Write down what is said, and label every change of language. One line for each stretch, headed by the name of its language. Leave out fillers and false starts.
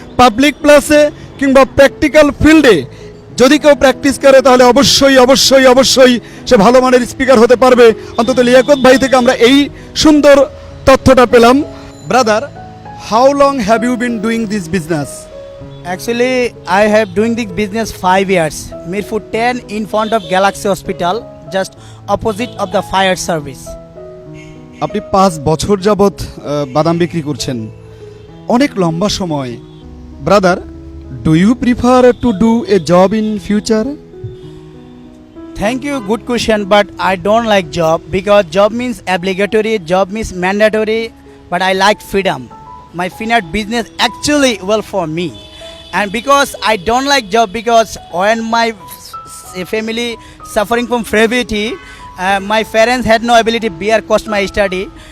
Bangla: Public প্লেসে কিংবা practical ফিল্ডে যদি কেউ প্র্যাকটিস করে তাহলে অবশ্যই অবশ্যই অবশ্যই সে ভালো মানের স্পিকার হতে পারবে। অন্তত লিয়াকত ভাই থেকে আমরা এই সুন্দর তথ্যটা পেলাম।
English: Brother, how long have you been doing this business? Actually, I have doing this business 5 years. Mirpur 10 in front of Galaxy Hospital, just opposite of the fire service.
Bangla: আপনি 5 বছর যাবত বাদাম বিক্রি করছেন, অনেক লম্বা সময়।
English: Brother, do you prefer to do a job in future? Thank you, good question, but I don't like job because job means obligatory, job means mandatory, but I like freedom. My finance business actually well for me. And because I don't like job, because when my family suffering from poverty, my parents had no ability to bear cost my study.